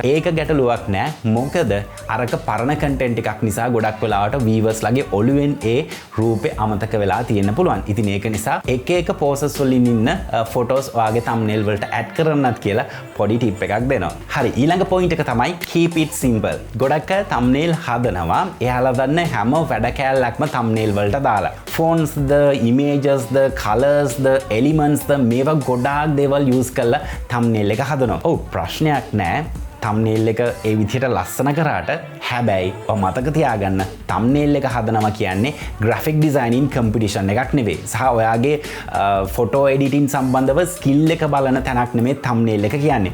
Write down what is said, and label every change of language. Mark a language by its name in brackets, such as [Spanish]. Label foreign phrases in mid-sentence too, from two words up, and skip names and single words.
[Sinhala] ඒක ගැටලුවක් නෑ. මොකද අරක පරණ content එකක් නිසා ගොඩක් වෙලාවට viewers ලගේ ඔළුවෙන් ඒ රූපේ අමතක වෙලා තියෙන්න පුළුවන්. ඉතින් ඒක නිසා එක poses වලින් ඉන්න photos ඔයාගේ thumbnail වලට add කරන්නත් කියලා පොඩි tip එකක් දෙනවා. හරි, ඊළඟ point එක තමයි [English] keep it simple. [Sinhala] ගොඩක් අය thumbnail හදනවා. එයාලා දන්න හැම වැඩ කෑල්ලක්ම thumbnail වලට දාලා. [English] fonts the images the colors the elements the [Sinhala] මේවා ගොඩාක් දේවල් use කරලා thumbnail එක හදනවා. ඔව්, ප්‍රශ්නයක් නෑ. thumbnail එක ඒ විදිහට ලස්සන කරාට හැබැයි මතක තියාගන්න thumbnail එක හදනවා කියන්නේ [English] graphic designing competition [Sinhala] එකක් නෙවෙයි. සහ ඔයාගේ [English] photo editing [Sinhala] සම්බන්ධව skill එක බලන තැනක් නෙමෙයි thumbnail එක කියන්නේ.